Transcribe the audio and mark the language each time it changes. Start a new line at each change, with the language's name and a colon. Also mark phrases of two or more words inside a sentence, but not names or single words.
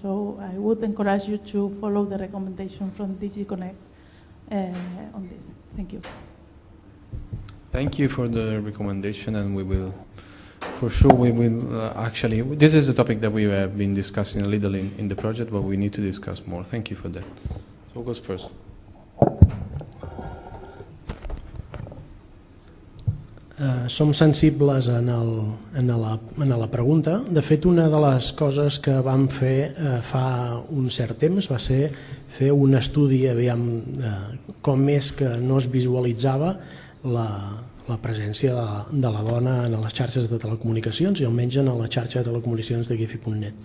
English: So I would encourage you to follow the recommendation from DG Connect on this. Thank you. Thank you for the recommendation, and we will, for sure, we will actually, this is a topic that we have been discussing a little in the project, but we need to discuss more. Thank you for that. So who goes first?
Catalan: Som sensibles en la pregunta. De fet, una de les coses que vam fer fa un cert temps va ser fer un estudi com és que no es visualitzava la presència de la dona en les xarxes de telecomunicacions i almenys en la xarxa de telecomunicacions de gifi.net.